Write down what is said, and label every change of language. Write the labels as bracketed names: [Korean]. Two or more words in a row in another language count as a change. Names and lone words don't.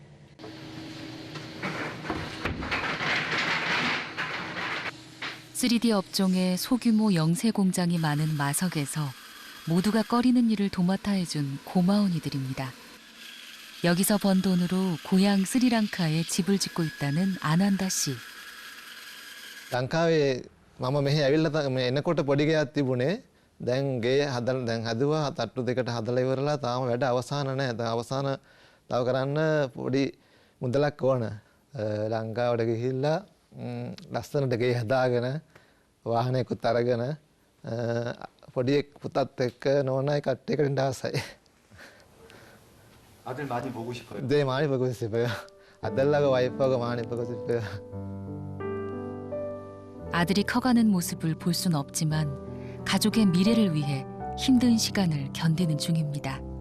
[Korean] (3D) 업종의 소규모 영세 공장이 많은 마석에서 모두가 꺼리는 일을 도맡아 해준 고마운 이들입니다. 여기서 번 돈으로 고향 스리랑카에 집을 짓고 있다는 아난다 씨. [Sinhala] ලංකාවේ මම මෙහි ඇවිල්ලා එනකොට පොඩි ගෙයක් තිබුණේ. දැන් ගේ හදුවා තට්ටු දෙකට හදලා ඉවරලා තාම වැඩ අවසන් නැහැ. අවසාන තව කරන්න පොඩි මුදලක් ඕන. ලංකාවට ගිහිල්ලා ලස්සනට ගේ හදාගෙන වාහනයකුත් අරගෙන පොඩි පුතත් එක්ක නෝනායි කට්ටියකට ඉන්න ආසයි. [Korean] 아들 많이 보고 싶어요. 네, 많이 보고 싶어요. 아들하고 와이프하고 많이 보고 싶어요. 아들이 커가는 모습을 볼 순 없지만 가족의 미래를 위해 힘든 시간을 견디는 중입니다.